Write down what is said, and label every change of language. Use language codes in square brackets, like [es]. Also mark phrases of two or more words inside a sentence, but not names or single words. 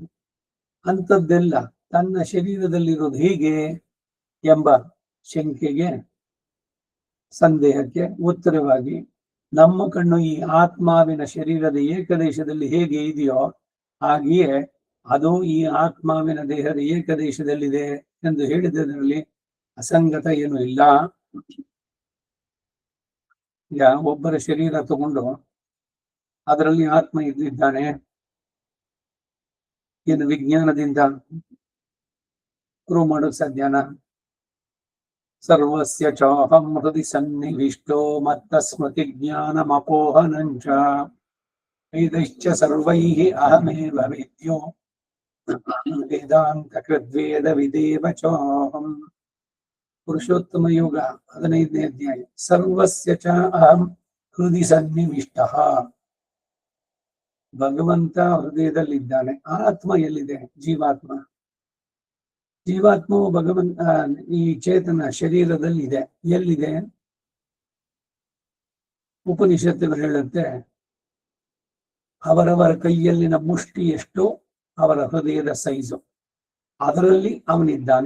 [kn] ಅಂಥದ್ದೆಲ್ಲ ತನ್ನ ಶರೀರದಲ್ಲಿರೋದು ಹೇಗೆ ಎಂಬ ಶಂಕೆಗೆ, ಸಂದೇಹಕ್ಕೆ ಉತ್ತರವಾಗಿ ನಮ್ಮ ಕಣ್ಣು ಈ ಆತ್ಮಾವಿನ ಶರೀರದ ಏಕದೇಶದಲ್ಲಿ ಹೇಗೆ ಇದೆಯೋ ಹಾಗೆಯೇ ಅದು ಈ ಆತ್ಮಾವಿನ ದೇಹದ ಏಕದೇಶದಲ್ಲಿದೆ ಎಂದು ಹೇಳಿದ್ದರಲ್ಲಿ ಅಸಂಗತ ಏನೂ ಇಲ್ಲ. ಈಗ ಒಬ್ಬರ ಶರೀರ ತಗೊಂಡು ಅದರಲ್ಲಿ ಆತ್ಮ ಇದ್ದಾನೆ, ಏನು ವಿಜ್ಞಾನದಿಂದ ಪ್ರೂವ್ ಮಾಡೋಕ್ ಸಾಧ್ಯನಾ? [sa] ಸರ್ವಸ್ಯ ಚಾಹಂ ಹೃದಯ ಸನ್ನಿವಿಷ್ಟೋ ಮತ್ತ ಸ್ಮೃತಿ ಜ್ಞಾನಮಪೋಹನಂಚ ವೇದಶ್ಚ ಸರ್ವೈಃ ಅಹಮೇವ ವೇದ್ಯೋ ವೇದಾಂತ ಕೃದ್ವೇದ ವಿದೇವ ಚಾಹಂ. [kn] ಪುರುಷೋತ್ತಮ ಯೋಗ 15ನೇ ಅಧ್ಯಾಯ. [sa] ಸರ್ವಸ್ಯ ಚ ಅಹಂ ಹೃದಯ ಸನ್ನಿವಿಷ್ಟಃ. [kn] ಭಗವಂತ ಹೃದಯದಲ್ಲಿದ್ದಾನೆ. ಆತ್ಮ ಎಲ್ಲಿದೆ? ಜೀವಾತ್ಮವು ಭಗವಂತ ಈ ಚೇತನ ಶರೀರದಲ್ಲಿ ಇದೆ. ಎಲ್ಲಿದೆ? ಉಪನಿಷತ್ತುಗಳು ಹೇಳುತ್ತೆ, ಅವರವರ ಕೈಯಲ್ಲಿನ ಮುಷ್ಟಿ ಎಷ್ಟು ಅವರ ಹೃದಯದ ಸೈಜು, ಅದರಲ್ಲಿ ಅವನಿದ್ದಾನೆ.